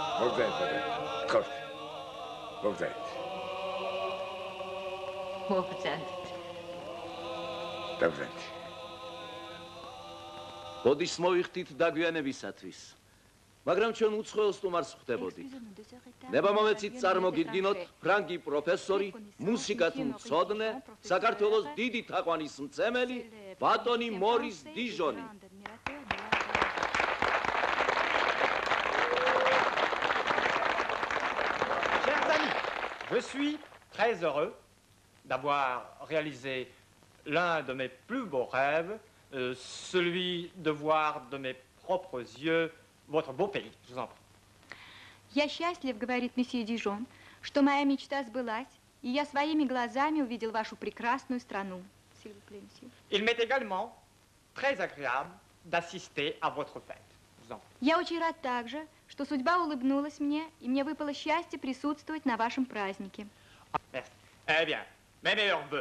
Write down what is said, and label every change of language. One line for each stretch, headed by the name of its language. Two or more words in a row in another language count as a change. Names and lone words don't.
Georgian: ბოდის მოვიხდით დაგვიანებისათვის. მაგრამ ჩვენ უცხოელ სტუმარს ხვდებოდით. ნებამომეცით წარმოგიდგინოთ ფრანგი პროფესორი, მუსიკათ მცოდნე, საქართველოს დიდი თაყვანის მცემელი, ბატონი მორის დიჟონი.
French: Chers amis, je suis très heureux d'avoir réalisé l'un de mes plus beaux rêves, celui de voir de mes propres yeux votre beau pays. Je vous en prie.
Russian: Я счастлив, говорит месье Дижон, что моя мечта сбылась, и я своими глазами увидел вашу прекрасную страну.
French: Il m'est également très agréable d'assister à votre fête. Je vous en prie.
Russian: Я очень рад также, что судьба улыбнулась мне, и мне выпало счастье присутствовать на вашем празднике.
French: Merci. Eh bien, mes meilleurs vœux.